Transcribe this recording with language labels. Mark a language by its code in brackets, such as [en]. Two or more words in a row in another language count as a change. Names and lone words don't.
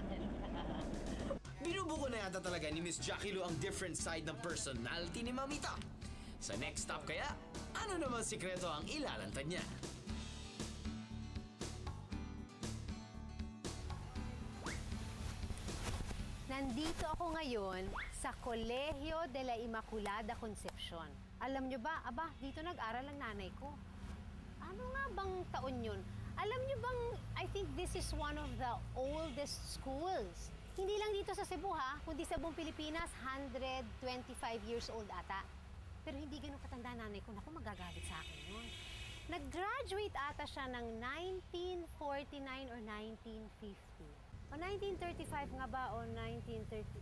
[tl] Binubuko na yata talaga ni Miss Jackie Lou ang [en] different side [tl] ng personality ni Mamita. Sa next stop kaya, ano naman sikreto ang ilalantad niya? Nandito ako ngayon sa Colegio de la Immaculada Concepcion. Alam nyo ba, dito nag-aral ang nanay ko. Ano nga bang taon yun? Alam nyo bang, [en] I think this is one of the oldest schools. [tl] Hindi lang dito sa Cebu ha, kundi sa buong Pilipinas, 125 years old ata. Pero hindi ganun katanda nanay ko. Naku, magagalit sa akin yun. Nag-graduate ata siya ng 1949 or 1950. O 1935 nga ba o 1930?